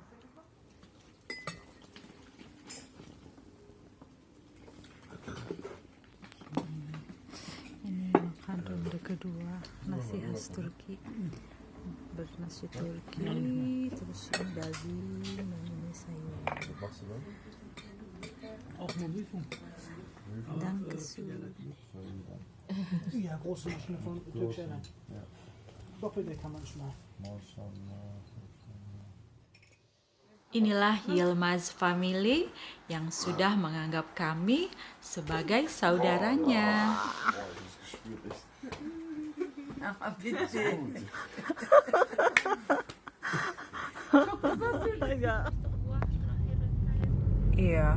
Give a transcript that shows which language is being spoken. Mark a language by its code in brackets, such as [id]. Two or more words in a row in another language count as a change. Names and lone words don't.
[id] Ini makan ronde kedua, nasi khas Turki, bernasi Turki, terus ini daging dan ini sayur. Dan kesu. [de] Ja, große Maschine von Türkischer Airlines. Doppelte kann man schon mal. [id] Inilah Yilmaz Family yang sudah menganggap kami sebagai saudaranya. Iya.